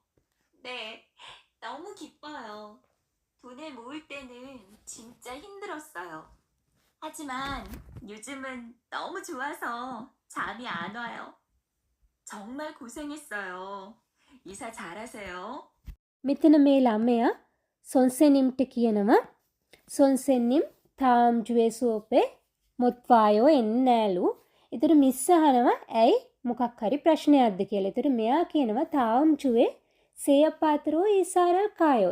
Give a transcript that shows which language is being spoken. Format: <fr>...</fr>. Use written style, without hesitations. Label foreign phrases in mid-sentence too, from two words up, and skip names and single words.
<ko>네, 너무 기뻐요. 돈을 모을 때는 진짜 힘들었어요. 하지만 요즘은 너무 좋아서 잠이 안 와요. 정말 고생했어요. 이사 잘하세요.</ko> <si>මෙතන මේ ළමයා සොන්සෙනිම්ට කියනවා</si> <ko>선생님 다음 주에 수업에 못와요</ko> <si>එන්නේ නෑලු. ඒතර මිස් අහනවා ඇයි මොකක් හරි ප්‍රශ්නයක්ද කියලා. ඒතර මෙයා කියනවා</si> <ko>다음 주에 새 집으로 이사를 가요.</ko>